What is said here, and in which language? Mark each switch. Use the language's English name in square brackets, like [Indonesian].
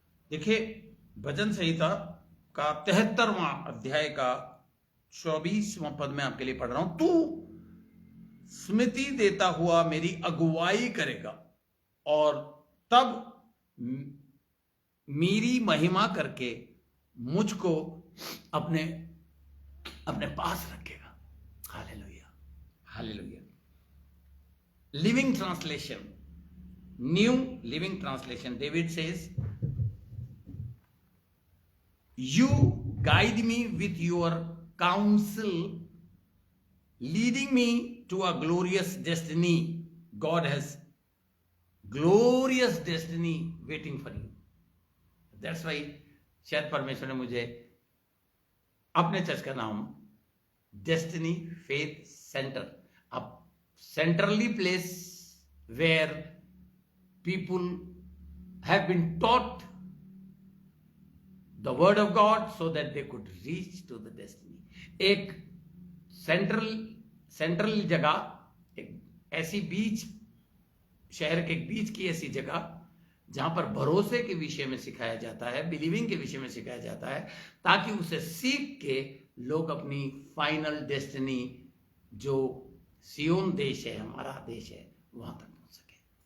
[Hindi] देखिए, भजन संहिता का 73वां अध्याय का 24वां पद में आपके लिए पढ़ रहा हूं। तू स्मृति देता हुआ मेरी अगुवाई करेगा और तब मेरी महिमा करके मुझको अपने अपने पास रखेगा। Hallelujah, hallelujah. [English] Living translation, new living translation, David says, you guide me with your counsel, leading me to a glorious destiny. God has glorious destiny waiting for you. That's why [Hindi] शायद परमेश्वर ने मुझे अपने चर्च का नाम destiny faith centre, [English] a centrally place where people have been taught the word of God so that they could reach to the destiny. [Hindi] एक central जगह, एक ऐसी बीच, शहर के एक बीच की ऐसी जगह जहां पर भरोसे के विषय में सिखाया जाता है, बिलीविंग के विषय में सिखाया जाता है, ताकि उसे सीख के लोग अपनी फाइनल डेस्टिनी, जो सियोन देश है, हमारा देश है, वहां तक पहुंच सके।